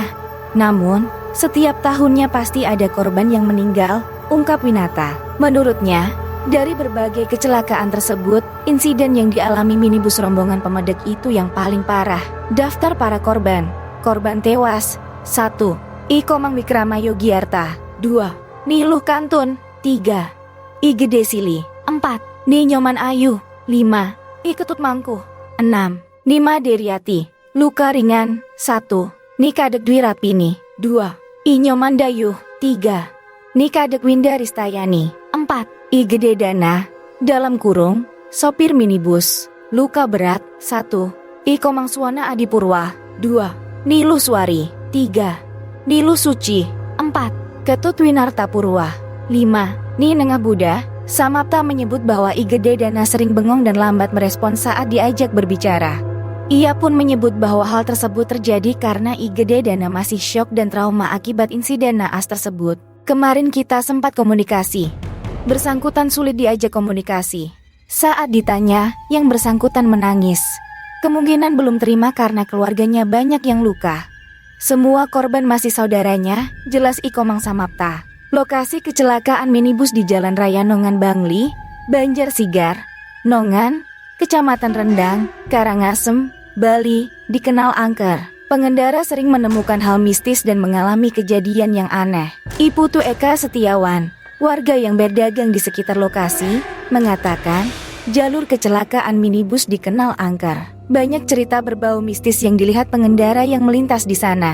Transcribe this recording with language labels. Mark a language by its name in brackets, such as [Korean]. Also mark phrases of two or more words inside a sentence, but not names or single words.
[Indonesian] Namun, setiap tahunnya pasti ada korban yang meninggal, ungkap Winata. Menurutnya, dari berbagai kecelakaan tersebut, insiden yang dialami minibus rombongan pemedek itu yang paling parah. Daftar para korban. Korban tewas, 1. I Komang Wikrama Yogiarta, 2. Niluh Kantun, 3. I Gede Sili, 4. Ni Nyoman Ayu, 5. I Ketut Mangkuh, 6. Nima Deriati, luka ringan, 1. Ni Kadek Dwi Rapini, 2. I Nyoman Dayuh, 3. Ni Kadek Winda Ristayani, 4. I Gede Dana, dalam kurung, sopir minibus, luka berat, 1. I Komang Suwana Adipurwa, 2. Niluh Suari, 3. Niluh Suci, 4. Ketut Winarta Purwa, 5. Ni Nengah Buddha. Samapta menyebut bahwa I Gede Dana sering bengong dan lambat merespon saat diajak berbicara. Ia pun menyebut bahwa hal tersebut terjadi karena I Gede Dana masih syok dan trauma akibat insiden naas tersebut. Kemarin kita sempat komunikasi. Bersangkutan sulit diajak komunikasi. Saat ditanya, yang bersangkutan menangis. Kemungkinan belum terima karena keluarganya banyak yang luka. Semua korban masih saudaranya, jelas I Komang Samapta. Lokasi kecelakaan minibus di Jalan Raya Nongan Bangli, Banjar Sigar, Nongan, Kecamatan Rendang, Karangasem, Bali, dikenal angker. Pengendara sering menemukan hal mistis dan mengalami kejadian yang aneh. I Putu Eka Setiawan, warga yang berdagang di sekitar lokasi, mengatakan jalur kecelakaan minibus dikenal angker. Banyak cerita berbau mistis yang dilihat pengendara yang melintas di sana.